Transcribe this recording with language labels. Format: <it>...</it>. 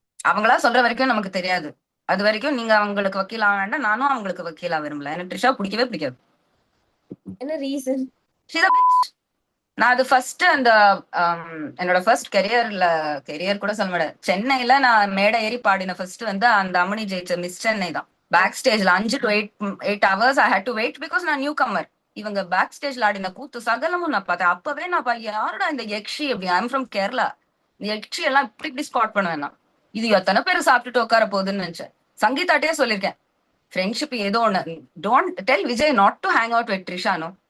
<ta>அவங்களா சொல்ற வரைக்கும் நமக்கு தெரியாது. அது வரைக்கும் நீங்க அவங்களுக்கு வக்கீல் ஆக வேண்டாம். நானும் அவங்களுக்கு வக்கீலா விரும்பல. எனக்கு ட்ரிஷா பிடிக்கவே பிடிக்காது. என்ன ரீசன்? நான் அது ஃபர்ஸ்ட் அந்த என்னோட ஃபர்ஸ்ட் கெரியர் கூட சொல்ல மாட்டேன். சென்னையில நான் மேடை ஏறி பாடின ஃபர்ஸ்ட் வந்து அந்த அம்மணி ஜெயிச்ச மிஸ் சென்னை தான்.</ta> <en>Back ஸ்டேஜ்ல 5 to 8 hours I had to wait because நான் new comer.</en> <ta>இவங்க பேக் ஸ்டேஜ்ல ஆடின கூத்து சகலமும் நான் பார்த்தேன். அப்பவே நான் யாரோட இந்த யக்ஷி அப்படி,</ta> <en>I'm from Kerala,</en> <ta>இந்த யக்ஷி எல்லாம் இப்படி ஸ்பாட் பண்ணுவேன் நான். இது எத்தனை பேர் சாப்பிட்டுட்டு உட்கார போகுதுன்னு நினைச்சேன். சங்கீதாட்டே சொல்லியிருக்கேன், ஃப்ரெண்ட்ஷிப் ஏதோ ஒண்ணு,</ta> <en>Don't tell Vijay not to hang out with ட்ரிஷானோ.</en>